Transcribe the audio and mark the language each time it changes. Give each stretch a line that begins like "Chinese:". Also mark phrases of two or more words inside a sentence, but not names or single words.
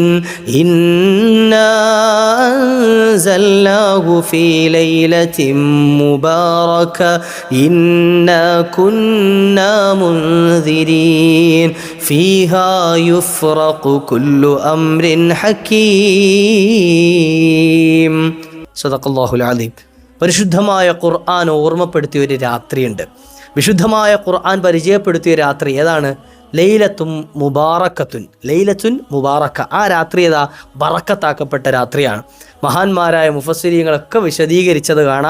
Arabic: إنا أنزلناه في ليلة مباركة إنا كنا منذرين فيها يفرق كل أمر حكيم. صدق الله العظيم.
Malayalam: പരിശുദ്ധമായ ഖുർആൻ ഓർമ്മപ്പെടുത്തിയ ഒരു രാത്രിയുണ്ട്. വിശുദ്ധമായ ഖുർആൻ പരിചയപ്പെടുത്തിയ രാത്രി ഏതാണ്?
Arabic: ليلة مباركة. ليلة مباركة.
Malayalam: ആ രാത്രി ഏതാ? ബറക്കത്താക്കപ്പെട്ട രാത്രിയാണ്. മഹാന്മാരായ മുഫസ്സിരീങ്ങളൊക്കെ വിശദീകരിച്ചത് കാണാം.